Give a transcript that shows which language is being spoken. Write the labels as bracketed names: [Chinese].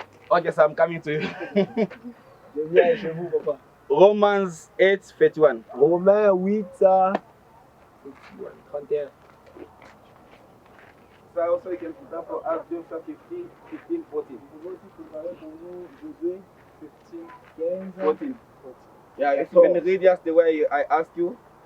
[English] Okay, so I'm coming to you. [French] Je viens chez vous, papa. [English] Romans 8, 31. [French] Romains 8, 31. [English] So also you can put that for us, Joshua 15, 15, 14. [French] Vous pouvez aussi préparer pour nous Josué 15, 14. [English] Yeah, if you can read just the way I asked you.